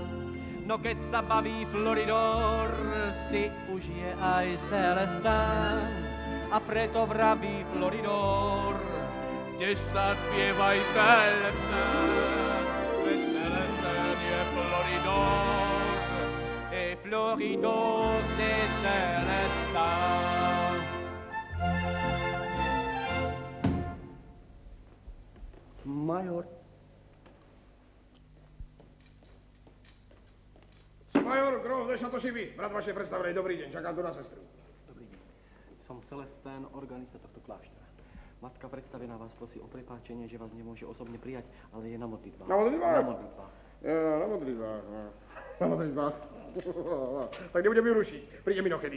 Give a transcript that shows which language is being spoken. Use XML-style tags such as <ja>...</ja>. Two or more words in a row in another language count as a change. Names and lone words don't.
<sk>No keď sa baví Floridor, si užije aj Celestán. A preto vraví Floridor, tiež sa spievaj Celestán. Veď Celestán je Floridor,</sk> <fr>et Floridor c'est Celestán.</fr> <sk>Major. Major Gros de Château-Giby, brat vašej predstavenej. Dobrý deň, čakám tu na sestru. Dobrý deň. Som Celestán, organista tohto kláštora. Matka predstavená vás prosí o prepáčenie, že vás nemôže osobne prijať, ale je na modlitbách. Na modlitbách? Na modlitbách. Na modlitbách. Na modlitbách. Tak nebudem ju rušiť. Prídem inokedy.</sk>